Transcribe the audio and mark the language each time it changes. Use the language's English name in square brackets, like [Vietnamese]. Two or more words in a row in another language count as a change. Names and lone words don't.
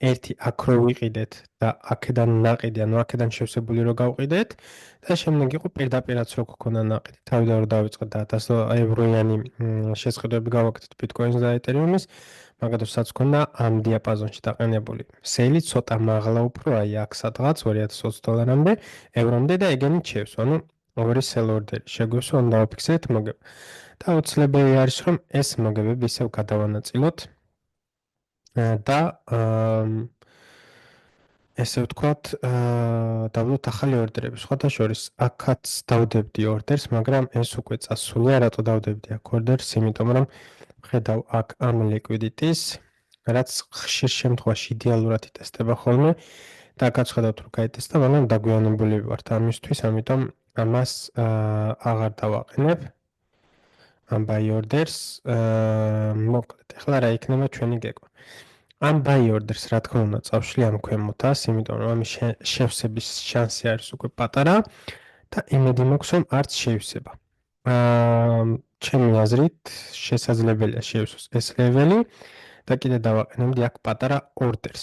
[Georgian] ერთი აქ რო ვიყიდეთ და აქედან ნაყიდი, ანუ აქედან შევსებული რო გავყიდეთ და შემდეგ იყო პირდაპირაც რო გქონდა ნაყიდი. თავიდან რო დავიწყეთ და 1000 ევროიანი შესყიდვები გავაკეთეთ Bitcoin-ს და Ethereum-ის, მაგათაც გქონდა ამ დიაპაზონში დაყენებული. სელი ცოტა მაღლა უფრო, აი აქ სადღაც $2020-მდე, ევრომდე და ეგენით შევსო. ანუ ორი [English] sell order-ი [Georgian] შეგვესო, ან დავაფიქსირეთ მოგება. და უცლებელი არის, რომ ეს მოგებები ისევ გადავანაწილოთ და ესე ვთქვათ, დავდოთ ახალი ორდერები. სხვათა შორის, აქაც დავდებდი ორდერს, მაგრამ ეს უკვე წასულია, რატო დავდებდი აქ ორდერს? იმიტომ რომ ხედავ აქ ამ liquidity-ს, რაც ხშირ შემთხვევაში იდეალურად იტესტება ხოლმე და გაჩვენებთ რომ გაიტესტა, მაგრამ დაგვიანებული ვართ ამისთვის, ამიტომ ამას აღარ დავაყენებ. [English] ამ buy orders, [Georgian] მოკლედ, ახლა რა იქნება ჩვენი გეგმა? ამ [English] buy orders [Georgian] რა თქმა უნდა წავშლი ამ ქვემოთას, იმიტომ რომ ამის შევსების შანსი არის უკვე პატარა და იმედი მაქვს რომ არც შევსება. ჩემი აზრით შესაძლებელია შევსოს ეს ლეველი და კიდე დავაყენებდი აქ პატარა orders.